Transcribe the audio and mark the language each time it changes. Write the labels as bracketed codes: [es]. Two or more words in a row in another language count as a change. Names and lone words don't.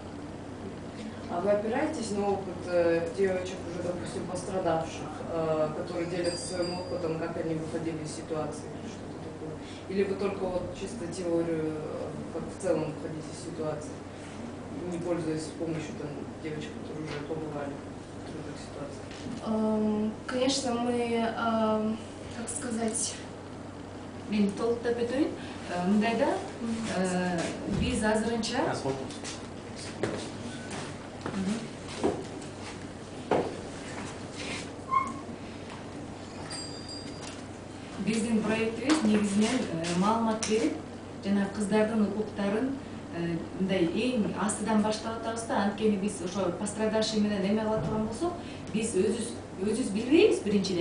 [ru] А вы опираетесь на опыт девочек, уже, допустим, пострадавших, которые делятся своим опытом, как они выходили из ситуации или что-то такое? Или вы только вот чисто теорию, как в целом выходить из ситуации, не пользуясь помощью там, девочек, которые уже побывали в трудных ситуациях? Конечно, мы, как сказать... [kk] Мен толықтап өтейін. [ky] Мындайда биз азырынча биздин проектибиз негизинен маалымат берип, жана кыздардын укуктарын мындай эң астыдан баштап атабыз да, анткени биз ошо пострадавший менен эме кыла турган болсок, биз өзүбүз билбейбиз биринчиден.